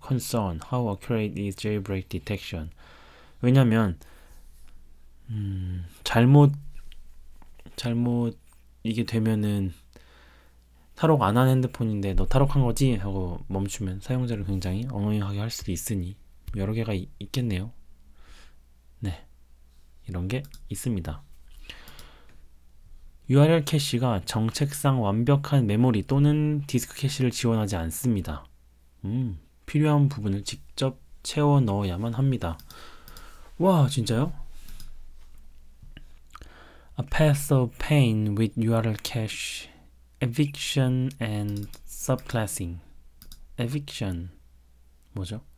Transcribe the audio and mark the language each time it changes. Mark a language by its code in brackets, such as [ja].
[en] Concern, how accurate is jailbreak detection? [ko] 왜냐면 잘못 이게 되면은 탈옥 안 한 핸드폰인데 너 탈옥한 거지? 하고 멈추면 사용자를 굉장히 엉엉하게 할 수도 있으니 여러 개가 있겠네요. 네, 이런 게 있습니다. URL 캐시가 정책상 완벽한 메모리 또는 디스크 캐시를 지원하지 않습니다. 필요한 부분을 직접 채워 넣어야만 합니다. 와, 진짜요? [en] A path of pain with URL cache, eviction and subclassing. [ko] eviction 뭐죠?